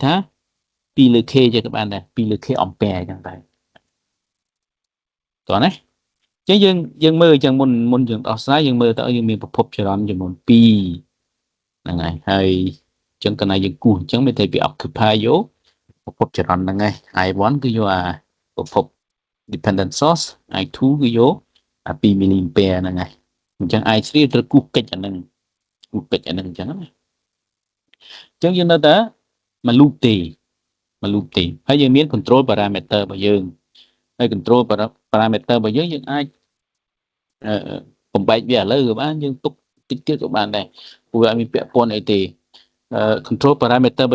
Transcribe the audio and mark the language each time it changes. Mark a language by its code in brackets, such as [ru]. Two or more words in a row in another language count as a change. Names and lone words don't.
[km] ថា2លើ k ចឹងក៏បានដែរ2លើ k អំពែចឹងដែរតោះណាចឹងយើងមើលចឹងមុនយើងដោះស្រាយយើងមើលតើយើងមានប្រភពចរន្តចំនួន2ហ្នឹងហើយចឹងកន្លែងយើងគូសអញ្ចឹងមានតែវា occupy យកប្រភពចរន្តហ្នឹងឯង I1 គឺយកអាប្រភព [en] dependent source [km] I2 គឺយកអា2 milliampere ហ្នឹងឯងអ ញ្ចឹង I3 ត្រូវគូសកិច្ចអាហ្នឹងគូសកិច្ចអាហ្នឹងអញ្ចឹងណាអញ្ចឹងយើងនៅតែមក loop ទេហើយយើងមាន [en] control parameter [km] របស់យើងហើយ [en] control parameter [km] របស់យើងអាចបំបែកវាឥឡូវក៏បានយើងទុកតិចទៀតក៏បានដែរព្រោះវាអត់មានពាក់ព័ន្ធអីទេ [en] control parameter [km] របស់